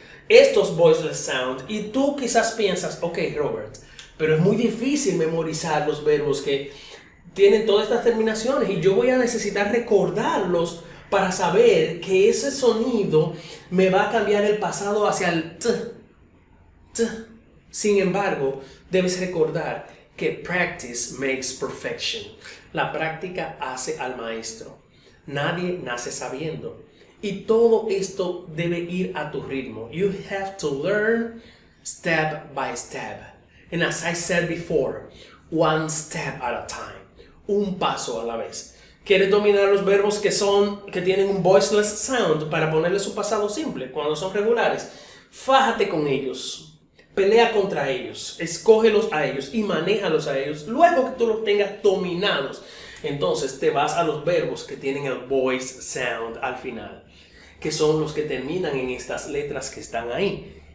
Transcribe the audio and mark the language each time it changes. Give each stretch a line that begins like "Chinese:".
Spanish: Estos voiceless sound. Y tú quizás piensas, ok, Robert, pero es muy difícil memorizar los verbos que tienen todas estas terminaciones y yo voy a necesitar recordarlos para saber que ese sonido me va a cambiar el pasado hacia el t. Sin embargo, debes recordar que
English: practice makes perfection.
Spanish: La práctica hace al maestro. Nadie nace sabiendo. Y todo esto debe ir a tu ritmo.
English: You have to learn step by step. And as I said before, one step at a time.
Spanish: Un paso a la vez. ¿Quieres dominar los verbos que tienen un voiceless sound para ponerle su pasado simple cuando son regulares? Fájate con ellos. Pelea contra ellos. Escógelos a ellos y manéjalos a ellos. Luego que tú los tengas dominados, entonces te vas a los verbos que tienen el voice sound al final, que son los que terminan en estas letras que están ahí.